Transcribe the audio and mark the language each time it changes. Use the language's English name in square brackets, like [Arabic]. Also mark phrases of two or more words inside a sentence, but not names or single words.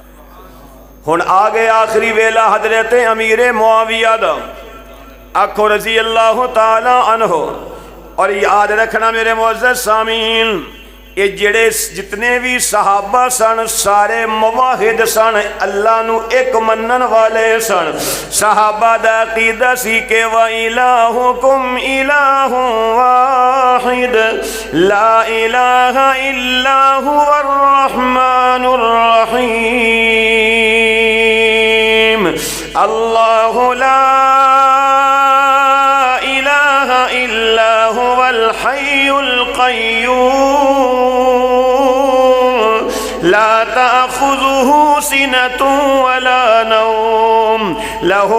[Punjabi] ہن آ گیا آخری ویلا حضرت امیر معاویہ دا، آکھو [Arabic] رضي الله تعالى عنه. [Punjabi] اور یاد رکھنا میرے معزز سامعین، یہ جیہڑے جتنے بھی صحابہ سن سارے موحد سن، اللہ نوں ایک منن والے سن. صحابہ دا عقیدہ سی کہ [Arabic] وإلهكم إله واحد لا إله إلا هو الرحمن الرحيم. الله لا إله إلا هو الحي القيوم لا تأخذه سنة ولا نوم له